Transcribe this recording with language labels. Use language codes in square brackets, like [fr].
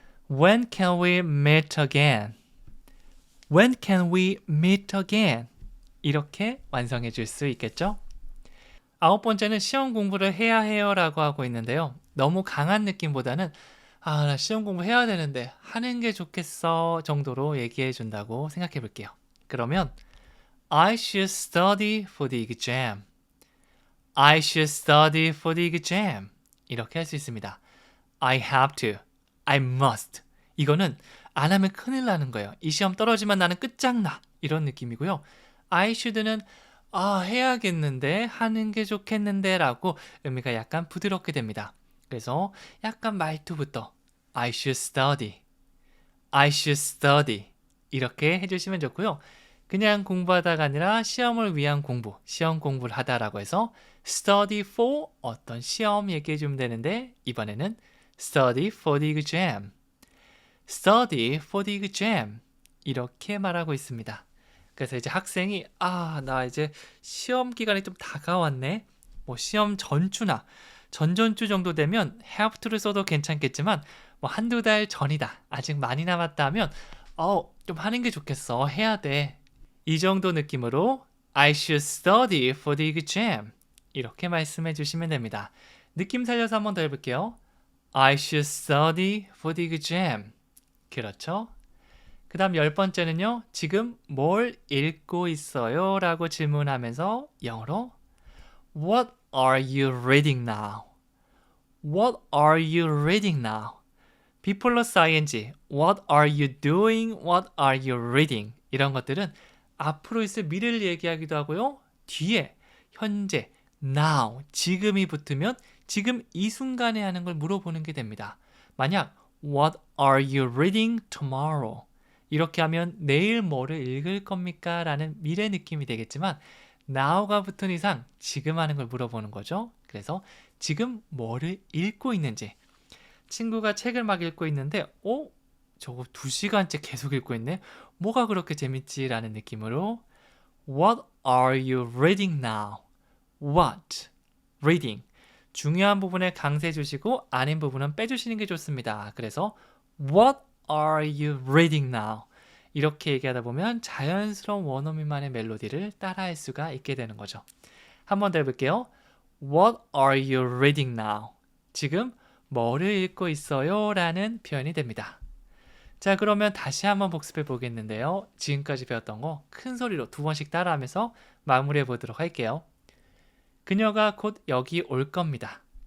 [en] When can we meet again? When can we meet again? [ko] 이렇게 완성해 줄 수 있겠죠? 9번째는 시험 공부를 해야 해요 라고 하고 있는데요. 너무 강한 느낌보다는 나 시험 공부 해야 되는데 하는 게 좋겠어 정도로 얘기해 준다고 생각해 볼게요. 그러면 [en] I should study for the exam. I should study for the exam. [ko] 이렇게 할 수 있습니다. [en] I have to. I must. [ko] 이거는 안 하면 큰일 나는 거예요. 이 시험 떨어지면 나는 끝장나. 이런 느낌이고요. I should는 해야겠는데 하는 게 좋겠는데 라고 의미가 약간 부드럽게 됩니다. 그래서 약간 말투부터 [en] I should study. I should study. [ko] 이렇게 해주시면 좋고요. 그냥 공부하다가 아니라 시험을 위한 공부, 시험 공부를 하다라고 해서 study for 어떤 시험 얘기해 주면 되는데 이번에는 [en] study for the exam. study for the exam. [ko] 이렇게 말하고 있습니다. 그래서 이제 학생이 나 이제 시험 기간이 좀 다가왔네. 뭐 시험 전주나 전전주 정도 되면 have to를 써도 괜찮겠지만 뭐 한두 달 전이다. 아직 많이 남았다 하면 좀 하는 게 좋겠어. 해야 돼. 이 정도 느낌으로 [en] I should study for the exam. [ko] 이렇게 말씀해 주시면 됩니다. 느낌 살려서 한번 더 해볼게요. [en] I should study for the exam. [ko] 그렇죠? 그 다음 10번째는요. 지금 뭘 읽고 있어요? 라고 질문하면서 영어로 [en] What are you reading now? What are you reading now? be 플러스 ing What are you doing? What are you reading? [ko] 이런 것들은 앞으로 있을 미래를 얘기하기도 하고요. 뒤에 현재 now 지금이 붙으면 지금 이 순간에 하는 걸 물어보는 게 됩니다. 만약 [en] What are you reading tomorrow? [ko] 이렇게 하면 내일 뭐를 읽을 겁니까? 라는 미래 느낌이 되겠지만 now가 붙은 이상 지금 하는 걸 물어보는 거죠. 그래서 지금 뭐를 읽고 있는지 친구가 책을 막 읽고 있는데 저거 2시간째 계속 읽고 있네. 뭐가 그렇게 재밌지? 라는 느낌으로 [en] What are you reading now? What? Reading. [ko] 중요한 부분에 강세 주시고 아닌 부분은 빼주시는 게 좋습니다. 그래서 [en] What are you reading now? [ko] 이렇게 얘기하다 보면 자연스러운 원어민만의 멜로디를 따라할 수가 있게 되는 거죠. 한 번 더 해볼게요. [en] What are you reading now? [ko] 지금 뭐를 읽고 있어요? 라는 표현이 됩니다. 자, 그러면 다시 한번 복습해 보겠는데요. 지금까지 배웠던 거 큰 소리로 2번씩 따라하면서 마무리해 보도록 할게요. 그녀가 곧 여기 올 겁니다.